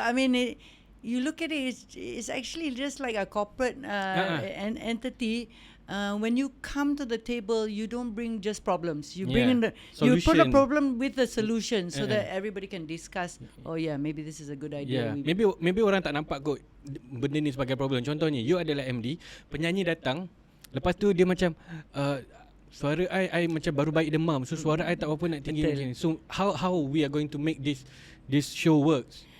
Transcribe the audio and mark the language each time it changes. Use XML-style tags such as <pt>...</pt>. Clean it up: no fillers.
<en>I mean, you look at it, it's actually just like a corporate an entity. When you come to the table, you don't bring just problems. You bring in you put a problem with the solution so that everybody can discuss. Oh yeah, maybe this is a good idea.</en> <ms>Maybe orang tak nampak kot benda ni sebagai problem. Contohnya, you adalah MD, penyanyi datang, lepas tu dia macam suara I macam baru baik demam. So suara I tak apa nak tinggi macam ni.</ms> <en>So how we are going to make this show works?</en>